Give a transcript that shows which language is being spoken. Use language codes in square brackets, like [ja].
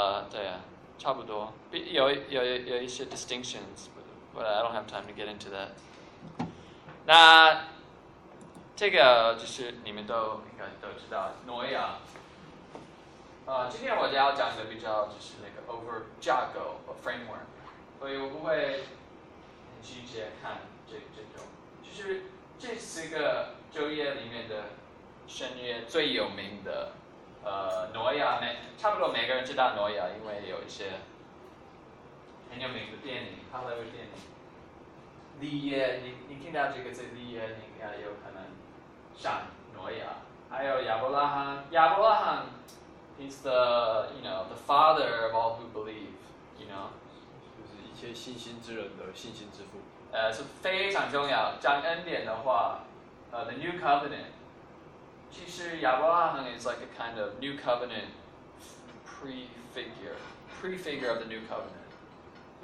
[zh] 对啊，差不多，有一些 [en] distinctions， but I don't have time to get into that。 [zh] 那这个就是你们都应该都知道，挪亚。今天我要讲的比较就是那个 over 架构 framework， 所以我不会很细节看这种，就是这四个昼夜里面的深夜最有名的，挪亚，差不多每个人知道挪亚，因为有一些很有名的电影，好莱坞电影。立夜，你听到这个字立夜，你应该有可能想挪亚，还有亚伯拉罕。 [en] He's the, you know, the father of all who believe, you know. [zh] 就是一切信心之人的信心之父。是非常重要。讲恩典的话， [en] the new covenant. 其实亚伯拉罕 is like a kind of new covenant prefigure of the new covenant.